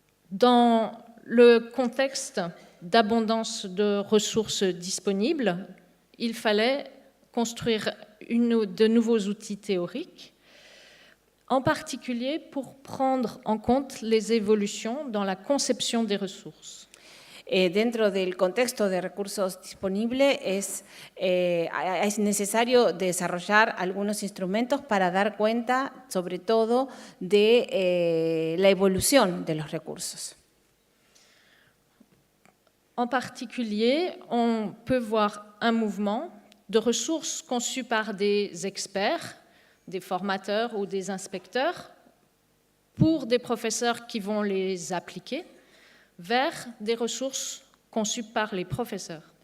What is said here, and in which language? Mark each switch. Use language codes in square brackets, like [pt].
[fr] Dans le contexte d'abondance de ressources disponibles, il fallait construire de nouveaux outils théoriques, en particulier pour prendre en compte les évolutions dans la conception des ressources. [es] Dentro del contexto de recursos disponibles es necesario desarrollar algunos instrumentos para dar cuenta, sobre todo, de la evolución de los recursos. [fr] En particulier, on peut voir un mouvement de ressources conçues par des experts, des formateurs ou des inspecteurs, pour des professeurs qui vont les appliquer, vers des ressources conçues par les professeurs.